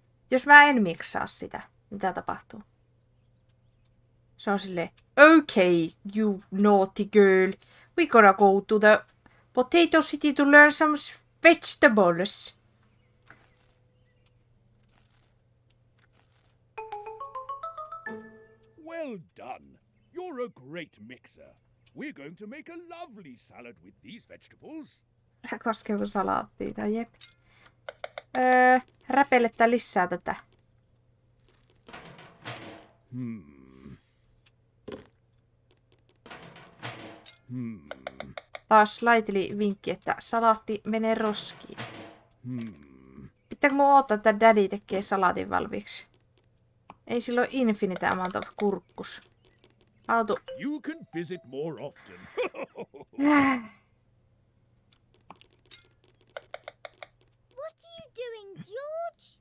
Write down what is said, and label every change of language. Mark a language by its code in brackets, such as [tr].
[fi] Jos mä en miksaa sitä, mitä tapahtuu? Se on silleen, [en] okay, you naughty girl. We gotta go to the potato city to learn some vegetables. Well done. You're a great mixer. We're going to make a lovely salad with these vegetables. [fi] Koskeva salaattiin, no jep. Räpelettä lisää tätä. Taas laiteli vinkki, että salaatti menee roskiin. Pitääkö mun odottaa, että Daddy tekee salaatin valmiiksi? Ei sillä ole [en] infinite amount of [fi] kurkkus. Auto. [en] You can visit more often. What are you doing, George?